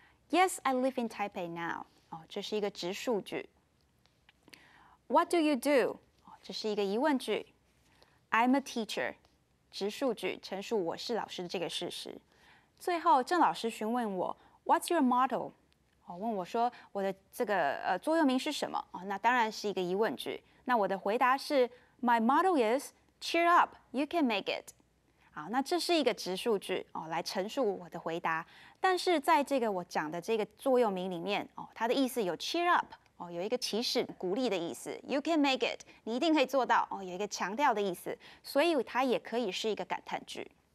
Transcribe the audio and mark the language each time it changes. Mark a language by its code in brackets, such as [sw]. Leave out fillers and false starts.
[en] Yes, I live in Taipei now。 [zh] 这是一个直述句。 [en] What do you do？ [zh] 这是一个疑问句 ， [en] I'm a teacher， [zh] 直述句，陈述我是老师的这个事实。最后，郑老师询问我 [en] What's your motto？ [zh] 问我说我的这个座右铭是什么？那当然是一个疑问句。那我的回答是 [en] My motto is Cheer up, you can make it。 [zh] 好，那这是一个直述句来陈述我的回答。但是在这个我讲的这个座右铭里面它的意思有 cheer up。有一个提示、鼓励的意思 ， [en] You can make it， [zh] 你一定可以做到有一个强调的意思，所以它也可以是一个感叹句。